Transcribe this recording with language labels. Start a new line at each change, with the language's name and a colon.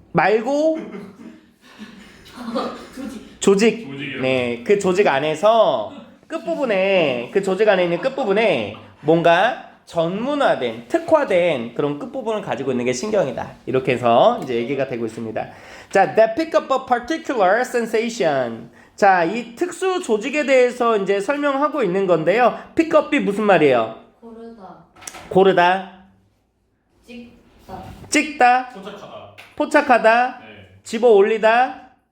Korean: 말고 조직. 조직이요. 네, 그 조직 안에서 끝부분에, 그 조직 안에 있는 끝부분에 뭔가 전문화된, 특화된 그런 끝부분을 가지고 있는 게 신경이다. 이렇게 해서 이제 얘기가 되고 있습니다.
English: 자, that pick up a particular sensation.
Korean: 자, 이 특수 조직에 대해서 이제 설명하고 있는 건데요. pick up이 무슨 말이에요? 고르다, 찍다, 포착하다. 포착하다, 네. 집어 올리다.